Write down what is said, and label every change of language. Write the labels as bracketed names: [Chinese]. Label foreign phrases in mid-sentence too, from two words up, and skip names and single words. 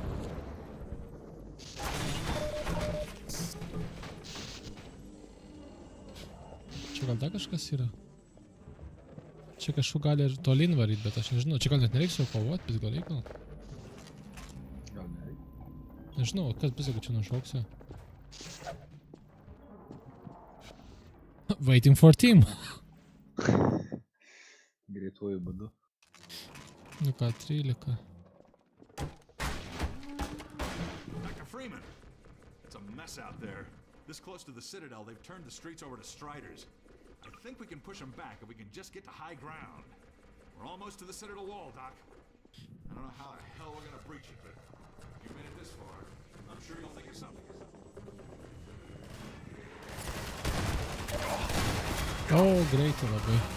[Lithuanian] Čia gal dar kažkas yra? Čia kažkur gali ir tolyn varyt, bet aš nežinau. Čia gal net nereiks jau kovot, bet gal reikia. Gal nereikia. Nežinau, kas bus, jeigu čia nušauksiu. [English] Waiting for team. [Lithuanian] Greituoju būdu. Nu ką, 13. [English] Dr. Freeman, it's a mess out there. This close to the Citadel, they've turned the streets over to Striders. I think we can push them back if we can just get to high ground. We're almost to the Citadel wall, Doc. I don't know how the hell we're gonna breach it, but if you've made it this far, I'm sure you'll think of something. [Lithuanian] O, greitai labai.